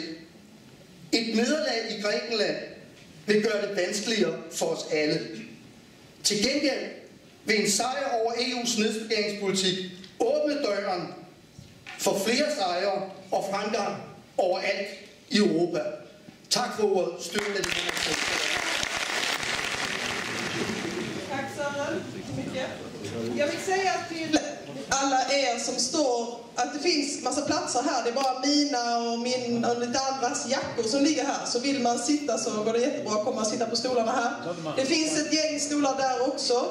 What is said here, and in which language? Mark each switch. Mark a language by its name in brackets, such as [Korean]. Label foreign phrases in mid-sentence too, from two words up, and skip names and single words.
[Danish] Et nederlag i Grækenland vil gøre det vanskeligere for os alle. Til gengæld vil en sejr over EU's nedskæringspolitik åbne døren for flere sejre og fremgang overalt i Europa. Tak for ordet. Støt med det. [Swedish] Tack Sören, mycket. Jag vill säga till alla er som står att det finns massa platser här. Det är bara mina och min och lite andras jackor som ligger här. Så vill man sitta så går det jättebra att komma och sitta på stolarna här. Det finns ett gäng stolar där också.